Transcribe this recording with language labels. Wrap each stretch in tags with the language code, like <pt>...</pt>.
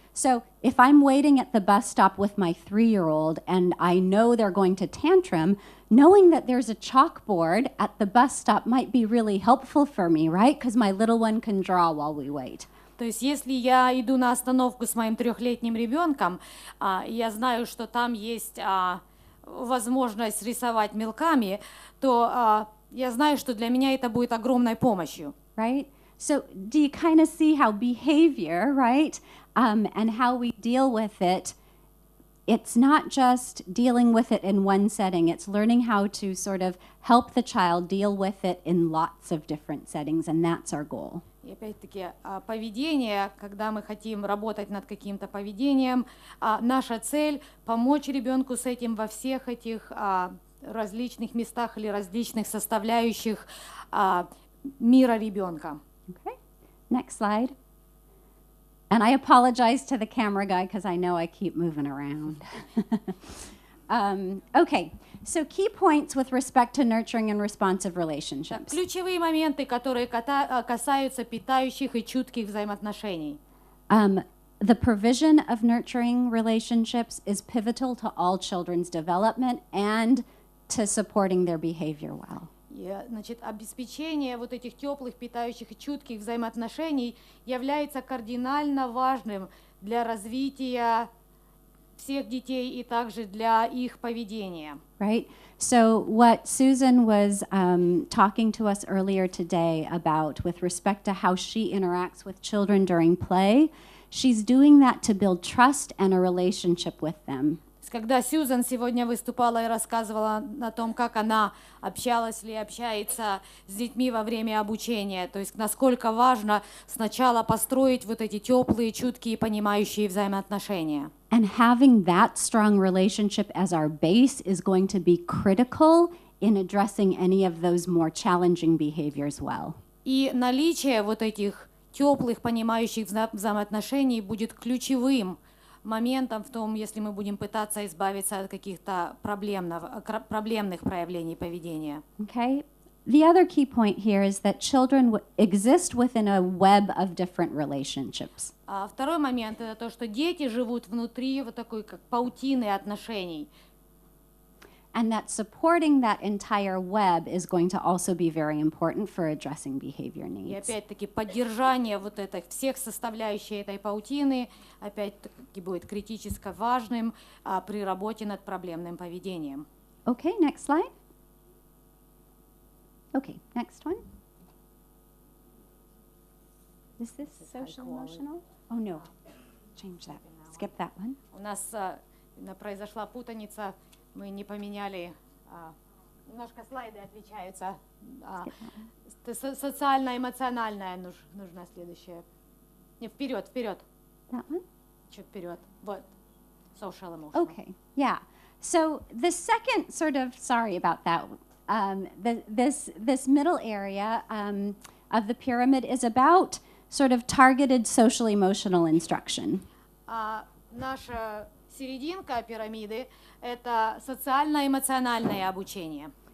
<en>So if I'm waiting at the bus stop with my 3-year-old and I know they're going to tantrum, knowing that there's a chalkboard at the bus stop might be really helpful for me, right? Because my little one can draw while we wait.</en> <ru>То есть если я иду на остановку с моим 3-летним ребенком, я знаю, что там есть возможность рисовать мелками, то я знаю, что для меня это будет огромной помощью.</ru> <en>Right? So do you kind of see how behavior, right, and how we deal with it, it's not just dealing with it in one setting, it's learning how to sort of help the child deal with it in lots of different settings, and that's our goal.</en> <ru>И опять-таки, поведение, когда мы хотим работать над каким-то поведением, наша цель — помочь ребенку с этим во всех этих различных местах или различных составляющих мира ребенка.</ru> <en>Okay, next slide. And I apologize to the camera guy because I know I keep moving around. Okay, so key points with respect to nurturing and responsive relationships.</en> <ru>Ключевые моменты, которые касаются питающих и чутких взаимоотношений.</ru> <en>The provision of nurturing relationships is pivotal to all children's development and to supporting their behavior well.</en> <ru>Значит, обеспечение вот этих теплых, питающих и чутких взаимоотношений является кардинально важным для развития всех детей и также для их поведения.</ru> <en>Right? So what Susan was talking to us earlier today about with respect to how she interacts with children during play, she's doing that to build trust and a relationship with them.</en> <ru>Когда Сьюзан сегодня выступала и рассказывала о том, как она общалась или общается с детьми во время обучения, то есть насколько важно сначала построить вот эти теплые, чуткие, понимающие взаимоотношения.</ru> <en>And having that strong relationship as our base is going to be critical in addressing any of those more challenging behaviors well.</en> <ru>И наличие вот этих теплых, понимающих взаимоотношений будет ключевым моментом в том, если мы будем пытаться избавиться от каких-то проблемных проявлений поведения.</ru> <en>Okay. The other key point here is that children exist within a web of different relationships.</en> <ru>Второй момент — это то, что дети живут внутри вот такой как паутины отношений.</ru> <en>And that supporting that entire web is going to also be very important for addressing behavior needs.</en> <ru>И опять-таки поддержание вот этих всех составляющих этой паутины опять-таки будет критически важным при работе над проблемным поведением.</ru> <en>Okay, next slide. Okay, next one. Is this social emotional? Oh no, change that. Skip that one.</en> <ru>У нас произошла путаница. Мы не поменяли, немножко слайды отличаются. Социально-эмоциональная нужна следующая. Не, вперед.</ru> <en>That one?</en> <ru>Чуть вперед. Вот.</ru> <en>Social emotional. Okay, yeah. So the second sort of, sorry about that, this middle area of the pyramid is about sort of targeted social emotional instruction.</en> <ru>Наша серединка пирамиды – это социально-эмоциональное обучение.</ru>